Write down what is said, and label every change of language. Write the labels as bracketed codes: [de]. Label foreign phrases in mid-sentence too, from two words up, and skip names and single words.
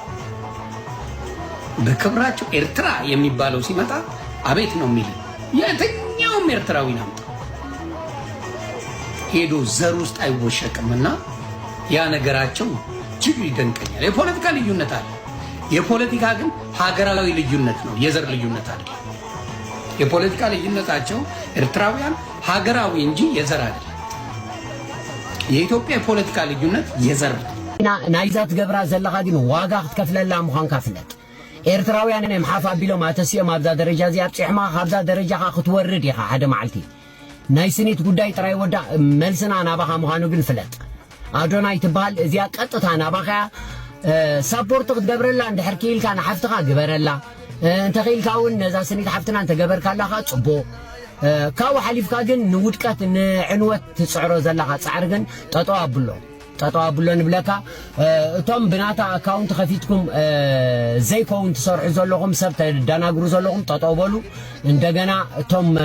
[am] በክብራቸው ኤርትራ የሚባለው ሲመጣ አቤት ነው የሚል የትኛውም ኤርትራዊ ናምጣ ሄዶ ዘር ውስጥ አይወሸቅምና ያ ነገራቸው እጅግ ይደንቀኛል። የፖለቲካ ልዩነት አለ፣ የፖለቲካ ግን ሀገራዊ ልዩነት ነው፣ የዘር ልዩነት አይደለም። የፖለቲካ ልዩነታቸው ኤርትራውያን ሀገራዊ እንጂ የዘር አይደለም። የኢትዮጵያ የፖለቲካ ልዩነት የዘር [ti] ናይዛ ትገብራ ዘለኻ ግን ዋጋ ክትከፍለላ ምዃንካ ፍለጥ። ኤርትራውያን እዮም ሓፍ ኣቢሎም ኣተሲኦም ኣብዛ ደረጃ እዚኣ ፅሕማ ካብዛ ደረጃኻ ክትወርድ ኢኻ ሓደ መዓልቲ ናይ ስኒት ጉዳይ ጥራይ ወዳ መልስና ናባኻ ምዃኑ ግን ፍለጥ። ኣዶናይ ትበሃል እዚኣ ቀጥታ ናባኻ ሳፖርት ክትገብረላ እንድሕር ክኢልካ ንሓፍትኻ ግበረላ እንተኺኢልካ እውን ነዛ ስኒት ሓፍትና እንተገበርካላኻ ፅቡቕ ካብኡ ሓሊፍካ ግን ንውድቀት ንዕንወት ትፅዕሮ ዘለኻ ፃዕሪ ግን ጠጠው ኣቡሎ ንብለካ እቶም ብናታ ኣካውንት ከፊትኩም ዘይከውን ትሰርሑ ዘለኹም ሰብ ተደናግሩ ዘለኹም ጠጠው በሉ እንደገና እቶም